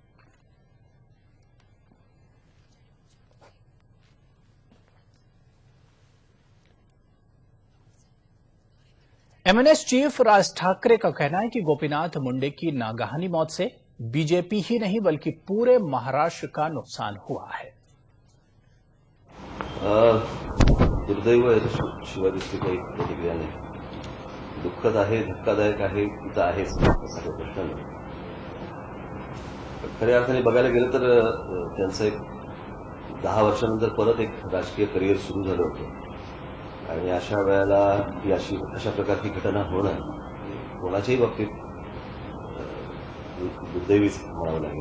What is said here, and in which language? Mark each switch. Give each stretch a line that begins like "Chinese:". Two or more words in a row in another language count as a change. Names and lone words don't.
Urdu: ایم این ایس چیف راج ٹھاکرے کا کہنا ہے کہ گوپی ناتھ منڈے کی ناگہانی موت سے بی جے پی ہی نہیں بلکہ پورے مہاراشٹر کا نقصان ہوا ہے۔
Marathi: दुर्दैव आहे शिवाय दुसरी काही प्रतिक्रिया नाही। दुःखद आहे, धक्कादायक आहे, तिथं आहेच असा प्रश्न नाही। खऱ्या अर्थाने बघायला गेलं तर त्यांचं एक 10 वर्षानंतर परत एक राजकीय करिअर सुरू झालं होतं आणि अशा वेळेला ही अशा प्रकारची घटना होणं कोणाच्याही बाबतीत दुर्दैवीच म्हणावं लागेल।